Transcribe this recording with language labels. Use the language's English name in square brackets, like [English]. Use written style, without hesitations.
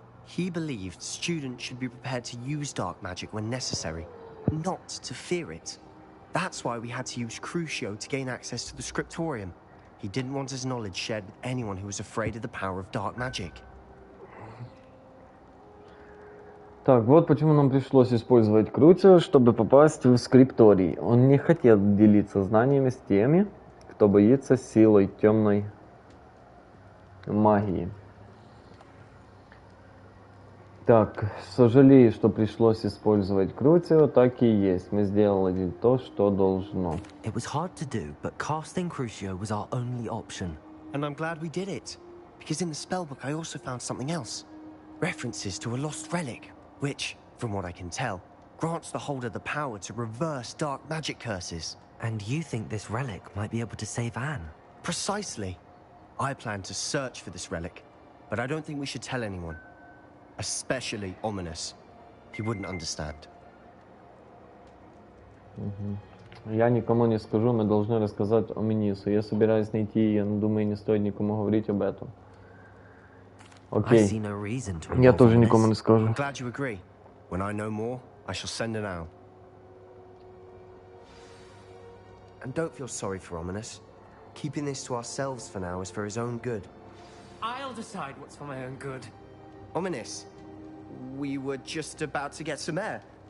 [English] He believed students should be prepared to use dark magic when necessary, not to fear it. That's why we had to use Crucio to gain access to the scriptorium. He didn't want his knowledge shared with anyone who was afraid of the power of dark magic. [Russian] Так, вот почему нам пришлось использовать Crucio, чтобы попасть в скрипторий. Он не хотел делиться знаниями с теми, кто боится силой темной магии. Так, сожалею, что пришлось использовать Crucio, так и есть. Мы сделали то, что должно. [English] It was hard to do, but casting Crucio was our only option. And I'm glad we did it, because in the spellbook I also found something else. References to a lost relic, which, from what I can tell, grants the holder the power to reverse dark magic curses. And you think this relic might be able to save Anne? Precisely. I plan to search for this relic, but I don't think we should tell anyone. Especially Ominous. He wouldn't understand. [Russian] Я никому не скажу, мы должны рассказать Оминису. Я собираюсь найти ее, но думаю, не стоит никому говорить об этом. Окей. Я тоже никому не скажу. [English] I'm glad you agree. When I know more, I shall send an owl. And don't feel sorry for Ominous. Keeping this to ourselves for now is for his own good. I'll decide what's for my own good. Ominous, we were just about to get some air.